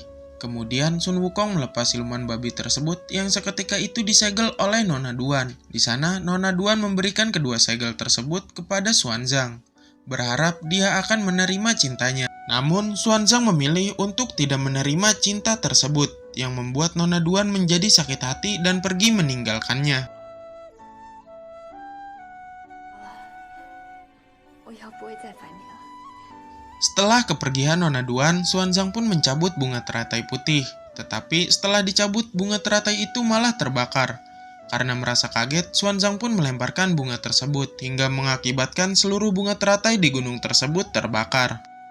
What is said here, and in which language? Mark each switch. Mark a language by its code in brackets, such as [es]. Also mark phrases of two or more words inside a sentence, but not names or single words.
[id] Kemudian Sun Wukong melepas siluman babi tersebut yang seketika itu disegel oleh Nona Duan. Di sana Nona Duan memberikan kedua segel tersebut kepada Xuanzang, berharap dia akan menerima cintanya. Namun Xuanzang memilih untuk tidak menerima cinta tersebut, yang membuat Nona Duan menjadi sakit hati dan pergi meninggalkannya. [zh] 我以后不会再烦你了。 [id] Setelah kepergian Nona Duan, Xuanzang pun mencabut bunga teratai putih. Tetapi setelah dicabut, bunga teratai itu malah terbakar. Karena merasa kaget, Xuanzang pun melemparkan bunga tersebut, hingga mengakibatkan seluruh bunga teratai di gunung tersebut terbakar.